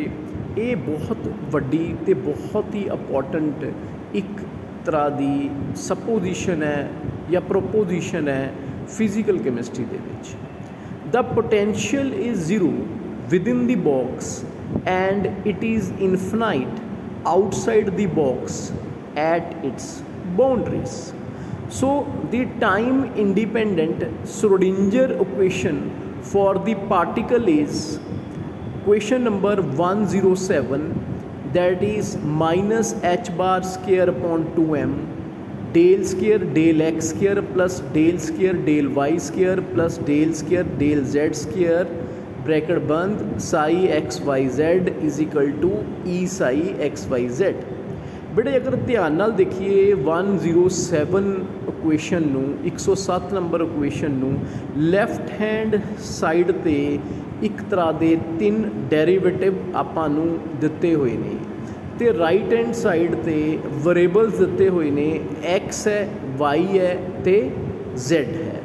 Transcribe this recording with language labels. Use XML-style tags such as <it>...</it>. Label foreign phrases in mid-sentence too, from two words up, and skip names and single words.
<pa>ਯੇ ਬਹੁਤ ਵੱਡੀ ਤੇ ਬਹੁਤ ਹੀ ਇੰਪੌਰਟੈਂਟ ਏਕ ਤਰਹ ਕੀ ਸਪੋਜ਼ੀਸ਼ਨ ਹੈ ਯਾ ਪ੍ਰੋਪੋਜ਼ੀਸ਼ਨ ਹੈ</pa> <en>physical chemistry</en> <pa>ਦੇ ਵਿੱਚ।</pa> <en>the potential is zero within the box and it is infinite outside the box at its boundaries। So the time independent Schrodinger equation for the particle is equation number 107, that is minus h bar square upon 2m del square del x square plus del square del y square plus del square del z square</en> <hi>ब्रैकेट बंद</hi> <en>psi x y z is equal to E psi x y z.</en> <pa>ਬੇਟੇ ਅਗਰ ਧਿਆਨ ਨਾਲ ਦੇਖੀਏ 107 ਇਕੁਏਸ਼ਨ ਨੂੰ 107 ਨੰਬਰ ਇਕੁਏਸ਼ਨ ਨੂੰ</pa> <en>left hand side</en> <pa>ਤੇ ਏਕ ਤਰਹ ਕੇ 3 ਡੈਰੀਵੇਟਿਵ ਆਪਾਂ ਨੂੰ ਦਿੱਤੇ ਹੁਏ ਨੇ ਤੇ</pa> <en>right hand side</en> <pa>ਤੇ ਵੇਰੀਏਬਲਜ਼ ਦਿੱਤੇ ਹੁਏ ਨੇ ਐਕਸ ਹੈ ਵਾਈ ਹੈ ਤੇ ਜ਼ੈੱਡ ਹੈ।</pa>